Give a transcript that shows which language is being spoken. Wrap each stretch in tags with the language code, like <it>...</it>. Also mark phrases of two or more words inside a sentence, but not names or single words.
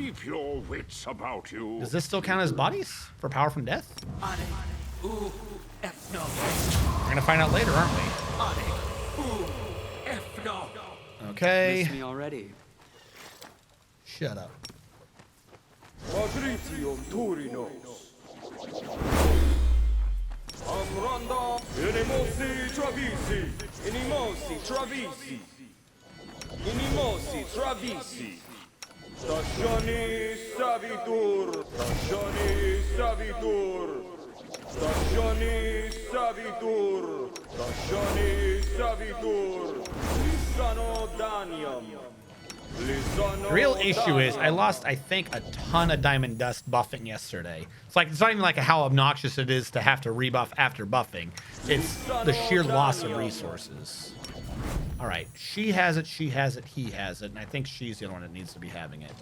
<en>Keep your wits about you. Does this still count as bodies for power from death? We're gonna find out later, aren't we? Okay. Miss me already. Shut up. Amranda, Inimosi Travisi, Inimosi Travisi, Inimosi Travisi, Stagioni Savitur, Stagioni Savitur, Stagioni Savitur, Stagioni Savitur, Lisano Danium. The real issue is I lost, I think, a ton of diamond dust buffing yesterday. It's not even like how obnoxious it is to have to rebuff after buffing. It's the sheer loss of resources. All right, she has it, he has it, and I think she's the only one that needs to be having it.</en>